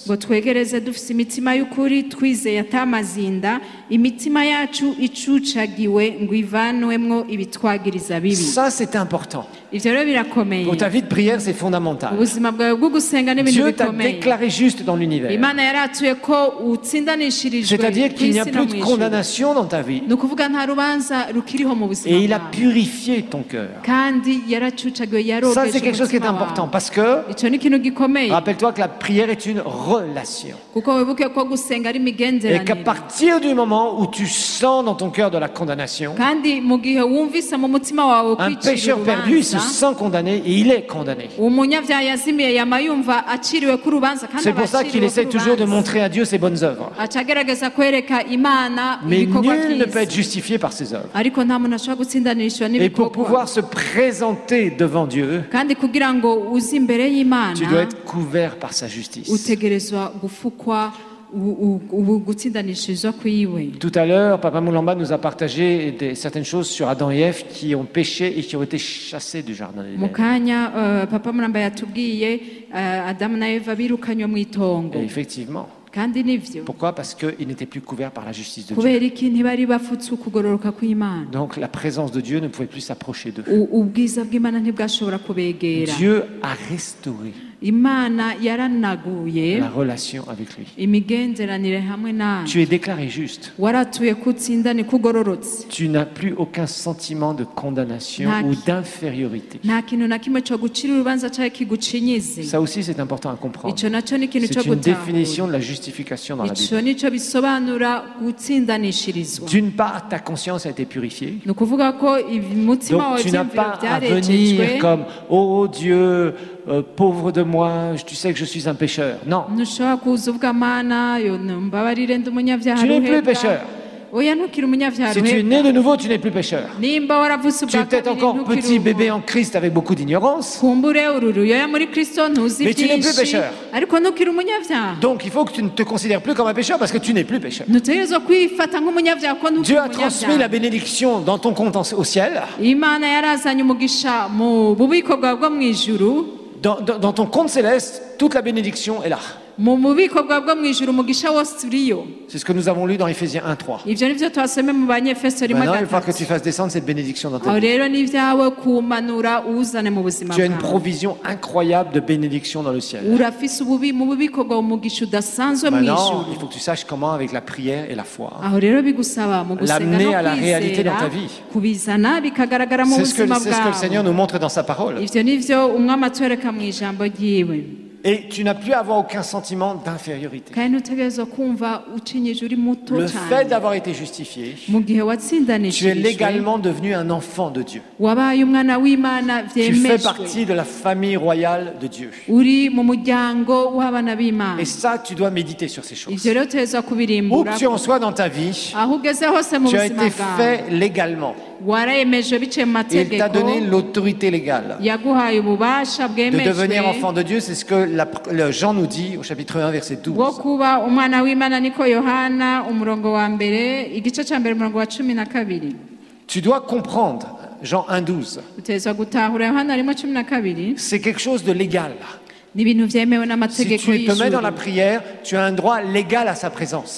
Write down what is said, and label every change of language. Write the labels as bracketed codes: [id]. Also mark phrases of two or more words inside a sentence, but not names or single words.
[rn] ngo twegereze dufise imitima y'ukuri twizeye atamazinda imitima yacu icucagiwe ngo ivanwemwo ibitwagiriza bibi [fr] Ça, c'est important. [rn] ivyo rero birakomeye [fr] Pour ta vie de prière, c'est fondamental. [rn] ubuzima bwawe bwo gusenga n'ibintu [fr] Dieu t'a [rn] bikomeye [fr] déclaré juste dans l'univers. [rn] imana yaratuye ko utsindanishirijwe [fr] C'est-à-dire qu'il n'y a [rn] kw'isi no [fr] plus de [rn] mw'ijuru. [fr] condamnation dans ta vie. [rn] ni ukuvuga nta rubanza rukiriho mu buzima [fr] Et il a [rn] bwawe [fr] purifié ton cœur. [rn] kandi yaracucagiwe [fr] Ça, [rn] yarogeje [fr] c'est quelque chose qui est [rn] umutima [fr] important [rn] wawe. [fr] parce que, [rn] ico ni ikintu gikomeye [fr] rappelle-toi que la prière est une relation. [rn] kuko wibuke ko gusenga ari [fr] Et qu'à [rn] imigenderanire [fr] partir du moment où tu sens dans ton cœur de la condamnation, [rn] kandi mu gihe wumvise mu mutima wawe [fr] un [rn] kwicira [fr] pécheur perdu, il se [rn] urubanza [fr] sent condamné et il est condamné. [rn] umunyabyaha yazimiye yama yumva aciriwe ku rubanza kandi [fr] C'est pour ça qu'il essaie toujours de montrer à Dieu ses bonnes œuvres. [rn] aca agerageza kwereka imana [fr] Mais [rn] ibikorwa [fr] nul ne peut [rn] byiza [fr] être justifié par ses œuvres. [rn] ariko nta muntu ashobora gutsindanishwa [fr] Et pour [rn] n'ibikorwa [fr] pouvoir se présenter devant Dieu, [rn] kandi kugira ngo uze imbere y'imana [fr] tu dois être couvert par sa justice. [rn] utegerezwa gufukwa gutsindanishirizwa kwiwe. [fr] Tout à l'heure, Papa Moulamba nous a partagé certaines choses sur Adam et Ève qui ont péché et qui ont été chassés du jardin [rn] mu [fr] d'Éden. [rn] kanya papa muramba yatubwiye adamu na eva birukanywe mu itongo [fr] Et effectivement. [rn] kandi nivyo [fr] Pourquoi? Parce qu'ils n'étaient plus couverts par la justice de Dieu. [rn] kubera iki ntibari bafutse ukugororoka kw'imana [fr] Donc la présence de Dieu ne pouvait plus s'approcher d'eux. [rn] ubwiza bw'imana ntibwashobora kubegera [fr] Dieu a restauré [rn] imana yaranaguye [fr] la relation avec lui. [rn] imigenderanire hamwe nawe [fr] Tu es déclaré juste. [rn] waratuye ko utsindane kugororotse [fr] Tu n'as plus aucun sentiment de condamnation [rn] Naki. [fr] ou d'infériorité. [rn] nta kintu na kimwe cyo gucira urubanza cyangwa kigucinyize [fr] Ça aussi, c'est important à comprendre. [rn] ico naco ni ikintu cyo [fr] C'est une [rn] gutahura [fr] définition de la justification dans la [rn] ico [fr] Bible. [rn] nico bisobanura gutsindanishirizwa [fr] D'une part, ta conscience a été purifiée. [rn] ni ukuvuga ko umutima [fr] Donc [rn] wawe [fr] tu n'as [rn] ivyiyumviro [fr] pas à [rn] byarejejwe [fr] venir comme « Oh Dieu, pauvre de moi, tu sais que je suis un pécheur ». Non, [rn] ntushobora kuza uvuga mana yo mbabarire ndi umunyabyaha [fr] tu n'es plus [rn] ruhebwa [fr] pécheur. [rn] oya ntukiri umunyabyaha [fr] Si tu es né de nouveau, tu n'es plus pécheur. [rn] nimba waravutse [fr] Tu es [rn] ubwa [fr] peut-être [rn] kabiri [fr] encore [rn] ntukiri [fr] petit [rn] uwo. [fr] bébé en Christ avec beaucoup d'ignorance. [rn] kumbure ururuyoya muri kristo ntuzi [fr] Mais tu n'es plus [rn] byinshi [fr] pécheur. [rn] ariko ntukiri umunyabyaha [fr] Donc il faut que tu ne te considères plus comme un pécheur parce que tu n'es plus pécheur. [rn] ntutegerezwa kwifata nk'umunyabyaha ko ntukiri [fr] Dieu a transmis la [rn] umunyabyaha [fr] bénédiction dans ton compte au ciel, [rn] imana yarazanye umugisha mu bubiko bwawe bwo mu ijuru [fr] dans ton compte céleste, toute la bénédiction est là. [rn] mu bubiko bwawe bwo mu ijuru umugisha wose uriyo. [fr] C'est ce que nous avons lu dans Éphésiens 1:3. [rn] Ivyo nivyo twasomye mu Banyefeso rimwe [fr] Maintenant, il va falloir que [rn] gatatu. [fr] tu fasses descendre cette bénédiction dans ta [rn] aho [fr] vie. [rn] rero ni ibyawe kumanura uwuzane mu buzima [fr] Tu as une [rn] bwawe. [fr] provision incroyable de bénédiction dans le ciel. [rn] urafise mu bubiko bwawe umugisha udasanzwe mu [fr] Maintenant, [rn] ijuru. [fr] il faut que tu saches comment, avec la prière et la foi, [rn] aho rero bigusaba mu gusenga [fr] l'amener [rn] no [fr] à la réalité dans ta [rn] kwizera [fr] vie. [rn] kubizana bikagaragara mu [fr] C'est ce que [rn] buzima [fr] le Seigneur [rn] bwawe. [fr] nous montre dans sa parole. [rn] ivyo nivyo umwami atwereka mu ijambo ryiwe. [fr] Et tu n'as plus à avoir aucun sentiment d'infériorité. [rn] kandi ntutegerezwa kumva ucinyije uri muto [fr] Le fait [rn] cyane. [fr] d'avoir été justifié, [rn] mu gihe [fr] tu es [rn] watsindanishirijwe [fr] légalement devenu un enfant de Dieu. [rn] wabaye umwana w'imana [fr] Tu fais [rn] vyemejwe. [fr] partie de la famille royale de Dieu. [rn] uri mu muryango w'abana b'imana. [fr] Et ça, tu dois méditer sur ces choses. [rn] ivyo rero utegerezwa [fr] Où [rn] kubirimbura. [fr] que tu en sois dans ta vie, [rn] aho ugeze hose mu [fr] tu as [rn] buzima [fr] été [rn] bwawe [fr] fait légalement. [rn] waremejwe biciye mu [fr] Et il t'a [rn] mategeko. [fr] donné l'autorité légale [rn] yaguhaye ububasha [fr] de devenir [rn] bwemejwe [fr] enfant de Dieu. C'est ce que le Jean nous dit au chapitre 1, verset 12. [rn] bwo kuba umwana w'imana niko yohana umurongo wa mbere igice cya mbere umurongo wa 12. [fr] Tu dois comprendre, Jean 1, 12, [rn] utegerezwa gutahura yohana rimwe 12. [fr] c'est quelque chose de légal. [rn] ni ibintu vyemewe [fr] Si [rn] n'amategeko [fr] tu te mets dans la [rn] y'ijuru. [fr] prière, tu as un droit légal à sa présence.